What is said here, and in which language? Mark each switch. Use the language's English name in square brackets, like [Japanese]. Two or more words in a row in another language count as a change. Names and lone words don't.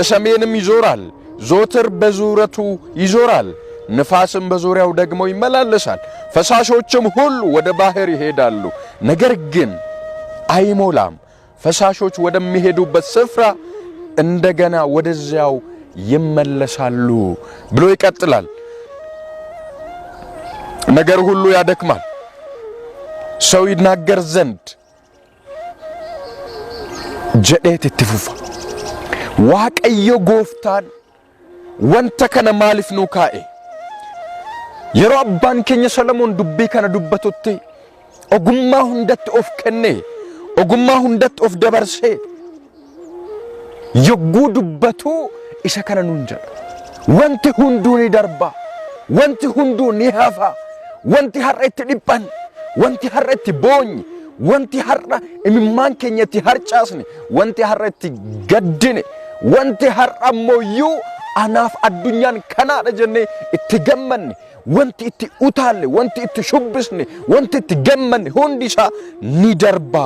[Amharic] ሰሜንም ይዞራል ዞትር በዙረቱ ይዞራል ንፋስም በዙሪያው ደግሞ ይመላለሳል ፈሳሾችም ሁሉ ወደ ባህር ይሄዳሉ ነገር ግን አይሞላም ፈሳሾች ወደሚሄዱበት ስፍራ እንደገና ወደዚያው ይመለሳሉ ብሎ ይቀጥላል። ነገር ሁሉ ያደክማል ሰው ይናገር ዘንድ ጀዴት ትፉፋ [Oromo] waaqayyo gooftaan wanta kana maaliif nu kaa'e yeroo abbaan keenya Solomoon dubbii kana dubbatutti ogummaa hundatti of kenne ogummaa hundatti of dabarsee yogguu dubbatu isa kana nuun jedha wanti hunduu ni darba wanti hunduu ni hafa wanti har'a itti dhiphan wanti har'a itti boonyi wanti har'a imimmaan keenyatti harcaasne wanti har'a itti gaddine wanti har'a mooyyuu anaaf addunyaan kanaadha jennee itti gammanne wanti itti utaalle wanti itti shubbisne wanti itti gammanne hundi isaa ni darba.